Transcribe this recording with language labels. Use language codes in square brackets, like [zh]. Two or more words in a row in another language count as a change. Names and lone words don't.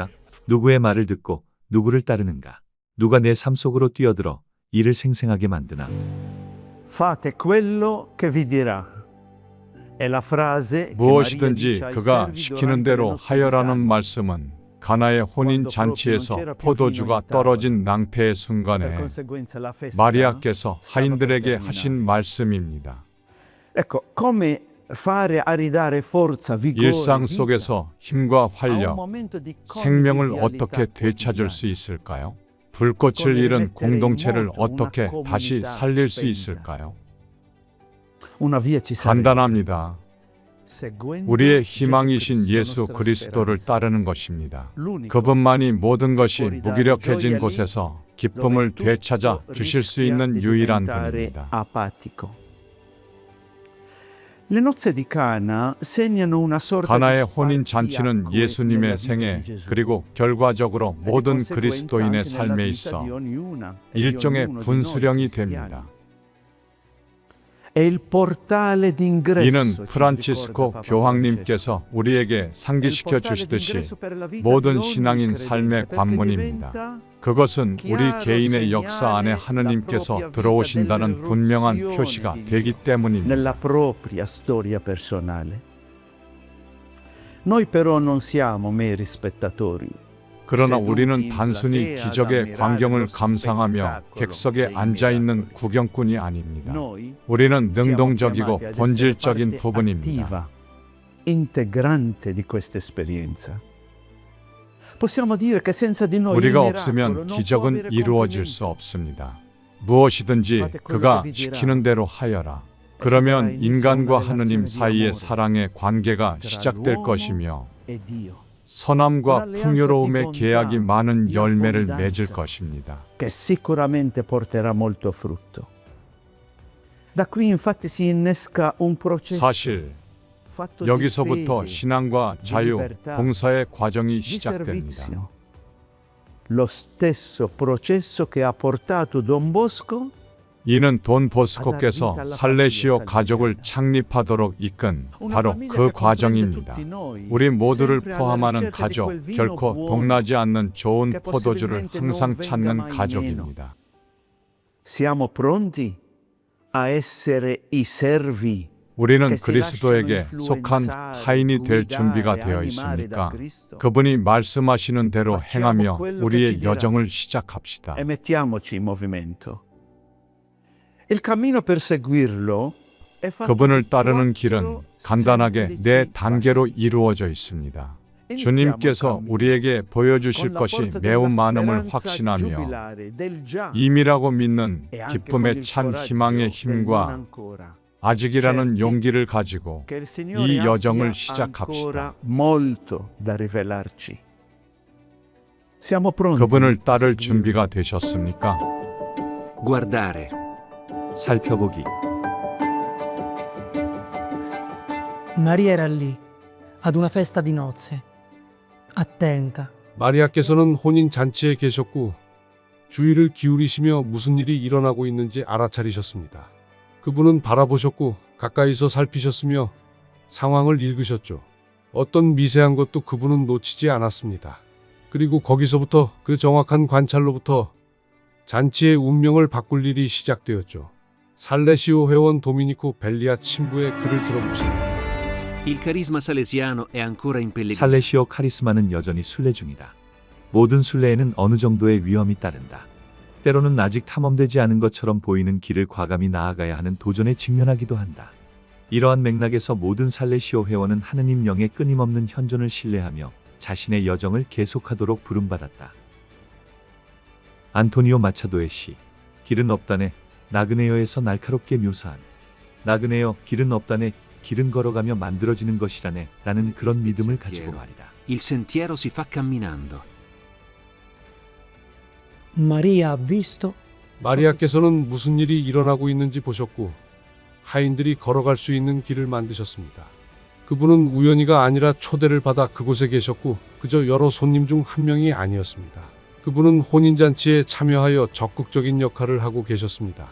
[ko] 누구의 말을 듣고 누구를 따르는가? 누가 내 삶 속으로 뛰어들어 이를 생생하게 만드나? [it] Fate quello che vi dirà. È la frase che [ko] 무엇이든지 [it] Maria dice ai [ko] 그가 [it] servi [ko] 시키는 [it] durante [ko] 대로 [it] le nozze [ko] 하여라는 [it] di Cana. [ko] 말씀은 가나의 혼인 잔치에서 포도주가 떨어진 낭패의 [it] Per [ko] 순간에 [it] conseguenza la festa [ko] 마리아께서 [it] stava per [ko] 하인들에게 [it] terminare. [ko] 하신 말씀입니다. [it] Ecco, come fare a ridare forza, vigore, [ko] 일상 [it] vita [ko] 속에서 힘과 [it] a un [ko] 활력, [it] momento di [ko] 생명을 [it] convivialità [ko] 어떻게 되찾을 수 [it] quotidiana. [ko] 있을까요? 불꽃을 잃은 공동체를 어떻게 다시 살릴 수 있을까요? [it] Una via ci sarebbe. [ko] 간단합니다. [it] Seguendo [ko] 우리의 [it] Gesù [ko] 희망이신 [it] Cristo, [ko] 예수 [it] nostra [ko] 그리스도를 [it] speranza. [ko] 따르는 것입니다. [it] L'unico [ko] 그분만이 모든 것이 무기력해진 곳에서 기쁨을 [it] dove [ko] 되찾아 [it] tutto [ko] 주실 수 [it] rischia [ko] 있는 [it] di [ko] 유일한 [it] diventare [ko] 분입니다. [it] apatico. Le nozze di Cana segnano una sorta [ko] 가나의 [it] di [ko] 혼인 [it] spartiacque [ko] 잔치는 [it] nella [ko] 예수님의 [it] vita [ko] 생애 [it] di Gesù. [ko] 그리고 결과적으로 [it] E di [ko] 모든 [it] conseguenza [ko] 그리스도인의 [it] anche nella [ko] 삶에 [it] vita [ko] 있어 [it] di ognuna e di [ko] 일종의 [it] ognuno di noi [ko] 분수령이 [it] cristiani. [ko] 됩니다. [it] È il portale d'ingresso, [ko] 이는 [it] ci [ko] 프란치스코 [it] ricorda Papa [ko] 교황님께서 우리에게 [it] Francesco. È il [ko] 상기시켜 [it] portale [ko] 주시듯이 [it] d'ingresso per la vita [ko] 모든 [it] di ogni [ko] 신앙인 [it] credente, [ko] 삶의 [it] perché [ko] 관문입니다. [it] diventa [ko] 그것은 우리 [it] chiaro [ko] 개인의 역사 안에 [it] segnale [ko] 하느님께서 [it] la propria [ko] 들어오신다는 [it] vita [ko] 분명한 [it] dell'irruzione [ko] 표시가 [it] di [ko] 되기 [it] Dio [ko] 때문입니다. [it] nella propria storia personale. Noi però non siamo meri spettatori. [ko] 그러나 우리는 단순히 기적의 광경을 감상하며 객석에 앉아있는 구경꾼이 아닙니다. [it] Noi [ko] 우리는 [it] siamo [ko] 능동적이고 [it] chiamati ad essere [ko] 본질적인 [it] parte [ko] 부분입니다. [it] attiva, integrante di questa esperienza. Possiamo dire che senza di noi il [ko] 우리가 [it] miracolo [ko] 없으면 [it] non può [ko] 기적은 [it] avere [ko] 이루어질 [it] compimento. [ko] 수 없습니다. 무엇이든지 그가 시키는 대로 하여라. 그러면 인간과 하느님 사이의 사랑의 관계가 시작될 것이며 [it] E Dio, [ko] 선함과 풍요로움의 계약이 많은 열매를 맺을 것입니다. [it] che sicuramente porterà molto frutto. Da qui infatti si innesca un processo [ko] 사실 [it] fatto di [ko] 여기서부터 [it] fede, [ko] 신앙과 자유, 봉사의 과정이 [it] di [ko] 시작됩니다. [it] servizio. Lo stesso processo che ha portato Don Bosco [ko] 이는 돈 보스코께서 살레시오 가족을 창립하도록 이끈 바로 그 과정입니다. 우리 모두를 포함하는 가족, 결코 동나지 않는 좋은 포도주를 항상 찾는 가족입니다. [it] Siamo pronti a essere i servi [ko] 우리는 그리스도에게 속한 하인이 될 준비가 되어 있습니까? 그분이 말씀하시는 대로 행하며 우리의 여정을 시작합시다. [it] e mettiamoci in movimento. Il cammino per seguirlo è fatto [ko] 그분을 [it] di [ko] 따르는 [it] quattro [ko] 길은 간단하게 [it] semplici [ko] 네 단계로 [it] passi. [ko] 이루어져 있습니다. [it] Iniziamo [ko] 주님께서 [it] il cammino [ko] 우리에게 보여주실 [it] con la [ko] 것이 [it] forza [ko] 매우 [it] della [ko] 많음을 [it] speranza [ko] 확신하며 [it] giubilare del già [ko] 임이라고 믿는 [it] e anche con [ko] 기쁨의 [it] il [ko] 찬 [it] coraggio [ko] 희망의 [it] del non [ko] 힘과 [it] ancora. [ko] 아직이라는 [it] certi [ko] 용기를 가지고 [it] Che il Signore [ko] 이 여정을 [it] abbia [ko] 시작합시다. [it] ancora molto da rivelarci. Siamo pronti. [ko] 그분을 따를 [it] a seguirlo. [ko] 준비가 되셨습니까? [it] guardare, [ko] 살펴보기. [it] Maria era lì, ad una festa di nozze, attenta. [ko] 마리아께서는 혼인 잔치에 계셨고 주의를 기울이시며 무슨 일이 일어나고 있는지 알아차리셨습니다. 그분은 바라보셨고 가까이서 살피셨으며 상황을 읽으셨죠. 어떤 미세한 것도 그분은 놓치지 않았습니다. 그리고 거기서부터 그 정확한 관찰로부터 잔치의 운명을 바꿀 일이 시작되었죠. 살레시오 회원 도미니코 벨리아 친구의 글을 들어봅시다. [it] il carisma salesiano è ancora in pellegrinaggio. [ko] 살레시오 카리스마는 여전히 순례 중이다. 모든 순례에는 어느 정도의 위험이 따른다. 때로는 아직 탐험되지 않은 것처럼 보이는 길을 과감히 나아가야 하는 도전에 직면하기도 한다. 이러한 맥락에서 모든 살레시오 회원은 하느님 영의 끊임없는 현존을 신뢰하며 자신의 여정을 계속하도록 부름받았다. 안토니오 마차도의 시 길은 없다네 나그네여에서 날카롭게 묘사한 나그네여 길은 없다네 길은 걸어가며 만들어지는 것이라네 라는 그런 믿음을 가지고 말이다. [it] Il sentiero si fa camminando. Maria ha visto [ko] 마리아께서는 무슨 일이 일어나고 있는지 보셨고 하인들이 걸어갈 수 있는 길을 만드셨습니다. 그분은 우연히가 아니라 초대를 받아 그곳에 계셨고 그저 여러 손님 중 한 명이 아니었습니다. 그분은 혼인잔치에 참여하여 적극적인 역할을 하고 계셨습니다.